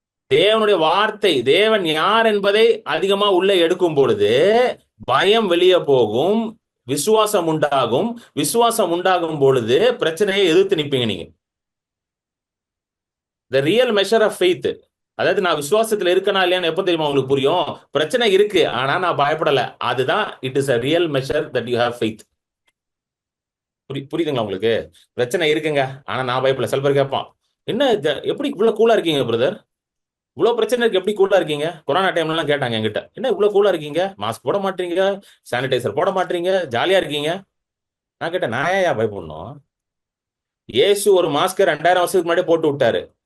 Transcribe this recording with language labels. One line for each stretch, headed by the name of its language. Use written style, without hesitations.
Tamil: தேவனுடைய வார்த்தை, தேவன் யார் என்பதை அதிகமா உள்ள எடுக்கும் பொழுது பயம் வெளியே போகும், விசுவாசம் உண்டாகும். விசுவாசம் உண்டாகும் பொழுது பிரச்சனையை எதிர்த்து நிப்பீங்க நீங்க.
English: the real measure of faith,
Tamil: அதாவது நான் விசுவாசத்துல இருக்கனா இல்லையான்னு எப்ப தெரியுமா உங்களுக்கு புரியும்? பிரச்சனை இருக்கு, ஆனா நான் பயப்படல. அதுதான்
English: It is a real measure that you have faith.
Tamil: புரியுதுங்களா உங்களுக்கு? பிரச்சனை இருக்குங்க, ஆனா நான் பயப்படல. சில பேர் கேட்பான், என்ன எப்படி இவ்வளவு கூலா இருக்கீங்க பிரதர்? இவ்வளவு பிரச்சனை இருக்கு, எப்படி கூலா இருக்கீங்க? கொரோனா டைம்ல எல்லாம் கேட்டாங்க என்கிட்ட, என்ன இவ்வளவு கூலா இருக்கீங்க? மாஸ்க் போட மாட்டீங்க, சானிடைசர் போட மாட்டீங்க, ஜாலியா இருக்கீங்க. நான் கேட்டேன், நான் ஏன் பயப்படணும்? இயேசு ஒரு மாஸ்க் 2000 வருஷத்துக்கு முன்னாடி போட்டு விட்டாரு.